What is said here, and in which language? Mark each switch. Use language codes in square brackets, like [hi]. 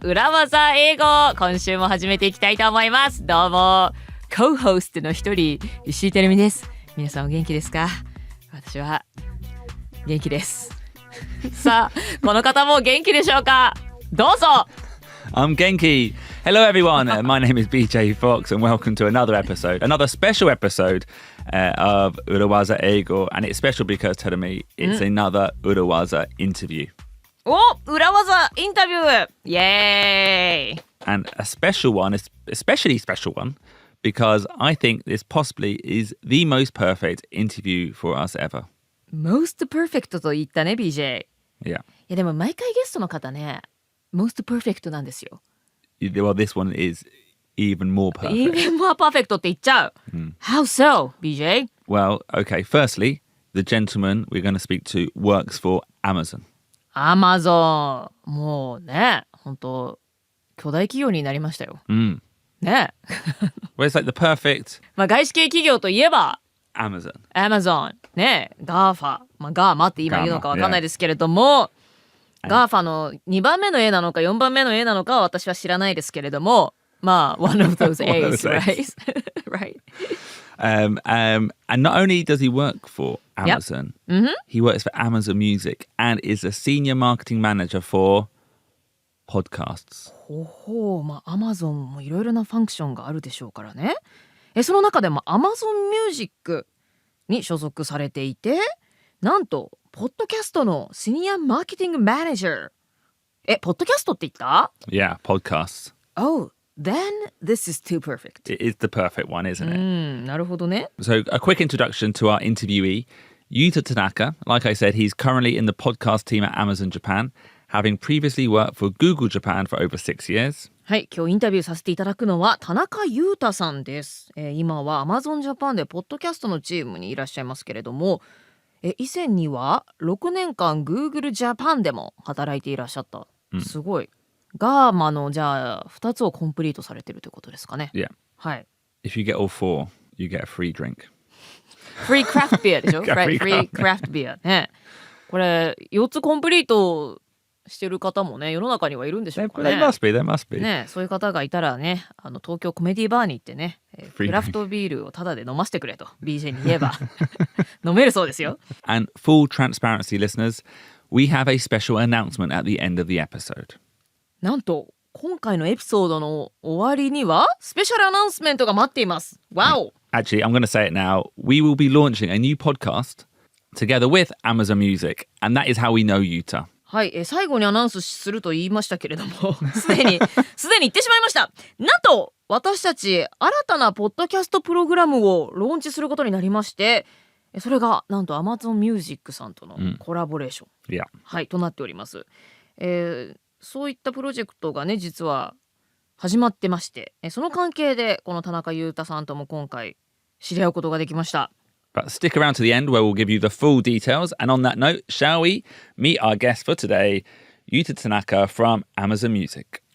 [ja] 裏技英語、今週も始めていきたいと思います。どうもCo-host の一人石井てるみです。皆さんお元気ですか？私は元気ですさあこの方も元気でしょうか？どうぞ。 [en] I'm Genki. Hello everyone, my name is BJ Fox and welcome to another special episode of Urawaza Eigo, and it's special because, Terumi, it's another Urawaza interview. [ja] お、裏技インタビューイエーイ [en] And a special one, especially special one, because I think this possibly is the most perfect interview for us ever. Most perfect [ja] と言ったね BJ。 [en] Yeah. [ja] いやでも毎回ゲストの方ね [en] Most perfect [ja] なんですよ。 [en] Well, this one is even more perfect. Even more perfect [ja] って言っちゃう。 [en] How so, BJ? Well, okay, firstly, the gentleman we're going to speak to works for Amazon. [ja] Amazon もうね、本当巨大企業になりましたよ。ね。 [en] Well, it's like the perfect [ja] まあ外資系企業といえば Amazon ね、GAFA、まあ、ガーマって今言うのかわかんないですけれども、GAFA の2番目の A なのか4番目の A なのかは私は知らないですけれども、まあ [en] one of those A's, right? Right. And not only does he work for Amazon, he works for Amazon Music and is a senior marketing manager for podcasts. [ja] ほほう、まあ Amazon もいろいろなファンクションがあるでしょうからね。その中でも Amazon Music に所属されていて、なんとポッドキャストのシニアマーケティングマネージャー。ポッドキャストって言った？ [en] Yeah, podcasts. Oh, then this is too perfect. It is the perfect one, isn't it? [ja] なるほどね。 [en] So a quick introduction to our interviewee, Yuta Tanaka. Like I said, he's currently in the podcast team at Amazon Japan, having previously worked for Google Japan for over 6 years. [ja] はい、今日インタビューさせていただくのは田中裕太さんです。今は Amazon Japan でポッドキャストのチームにいらっしゃいますけれども、以前には6年間 Google Japan でも働いていらっしゃった。すごい。ガーマのじゃあ2つをコンプリートされてるということですかね。 [en] Yeah. [ja] はい。 [en] If you get all four, you get a free drink. Free craft beer でしょ Free Free craft beer ね。 [ja] これ4つコンプリートしてる方もね世の中にはいるんでしょうかね。 [en] There must be. [ja] ね、そういう方がいたらね、東京コメディバーに行ってね、クラフトビールをタダで飲ませてくれと BJ に言えば飲めるそうですよ。 [en] And full transparency, listeners, we have a special announcement at the end of the episode. [ja] なんと今回のエピソードの終わりにはスペシャルアナウンスメントが待っています。 [en] Wow! Actually, I'm going to say it now. We will be launching a new podcast together with Amazon Music, and that is how we know Yuta. [ja] はい、最後にアナウンスすると言いましたけれどもすでに言ってしまいました。なんと私たち新たなポッドキャストプログラムをローンチすることになりまして、それがなんと Amazon Music さんとのコラボレーション、 [en] Yeah. [ja] はい、となっております。そういったプロジェクトがね実は始まってまして、その関係でこの田中裕太さんとも今回知り合うことができました。 [en] But stick around to the end where we'll give you the full details. And on that note, shall we meet our guest for today, Yuta Tanaka from Amazon Music.